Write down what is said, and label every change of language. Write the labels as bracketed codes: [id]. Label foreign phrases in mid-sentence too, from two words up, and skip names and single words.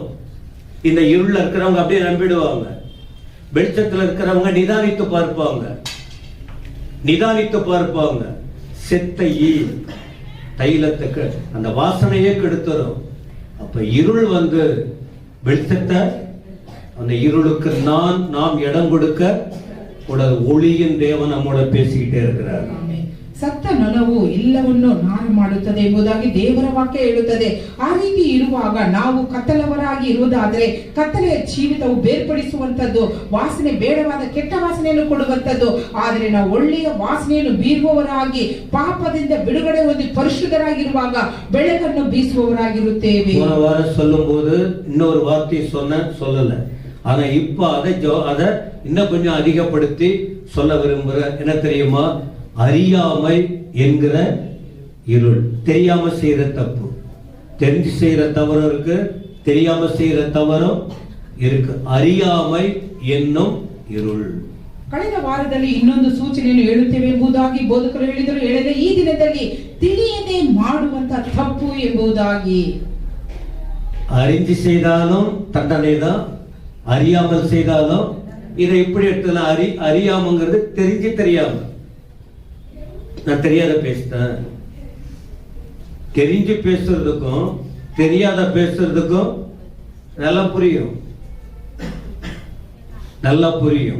[ta] இந்த இருள்ல இருக்கிறவங்க அப்படியே நம்பிடுவாங்க. வெளிச்சத்துல இருக்கிறவங்க நிதானித்து பார்ப்பாங்க. செத்த ஈ தைலத்துக்கு அந்த வாசனையே கெடுத்துரும். அப்ப இருள் வெளிச்சத்தை, அந்த இருளுக்கு நாம் இடம் கொடுக்க கூடாது. ஒளியின் தேவன் நம்மோட பேசிக்கிட்டே இருக்கிறார். [kn] ಸತ್ತ ನೊಣವು ಎಲ್ಲವನ್ನು ನಾಶ ಮಾಡುತ್ತದೆ ಎಂಬುದಾಗಿ ದೇವರ ವಾಕ್ಯ ಹೇಳುತ್ತದೆ. ಆ ರೀತಿ ಇರುವಾಗ ನಾವು ಕತ್ತಲವರಾಗಿ ಇರುವುದಾದರೆ ಕತ್ತಲೆಯ ಜೀವಿತವು ಬೇರ್ಪಡಿಸುವಂತದ್ದು, ವಾಸನೆ ಬೇಡವಾದ ಕೆಟ್ಟ ವಾಸನೆಯನ್ನು ಕೊಡುವಂತದ್ದು. ಆದರೆ ನಾವು ಒಳ್ಳೆಯ ವಾಸನೆಯನ್ನು ಬೀರುವವರಾಗಿ ಪಾಪದಿಂದ ಬಿಡುಗಡೆ ಹೊಂದಿ ಪರಿಶುದ್ಧರಾಗಿರುವಾಗ ಬೆಳಕನ್ನು ಬೀಸುವವರಾಗಿರುತ್ತೇವೆ. [ta] போன வாரம் சொல்லும்போது இன்னொரு வார்த்தை சொல்லல. ஆனா இப்ப அதை இன்னும் கொஞ்சம் அதிகப்படுத்தி சொல்ல விரும்புற என்ன தெரியுமா? அறியாமை என்கிற இருள். தெரியாம செய்யற தப்பு, தெரிஞ்சு செய்யற தவறும் இருக்கு, தெரியாம செய்யற தவறும் இருக்கு. அறியாமை என்னும் இருள். [kn] ಕಳೆದ ವಾರದಲ್ಲಿ ಇನ್ನೊಂದು ಸೂಚನೆಯನ್ನು ಹೇಳುತ್ತೇವೆ ಎಂಬುದಾಗಿ ಬೋಧಕರು ಹೇಳಿದರೆ ಈ ದಿನದಲ್ಲಿ ತಿಳಿಯದೆ ಮಾಡುವಂತ ತಪ್ಪು ಎಂಬುದಾಗಿ. [ta] அறிஞ்சு செய்தாலும் தண்டனை தான், அறியாமல் செய்தாலும். இதை இப்படி எடுத்துக்கலாம், அறியாமங்கிறது தெரிஞ்சு தெரியாம. நான் தெரியாத பேசிட்டேன். தெரிஞ்சு பேசுறதுக்கும் தெரியாத பேசுறதுக்கும் நல்லா புரியும்.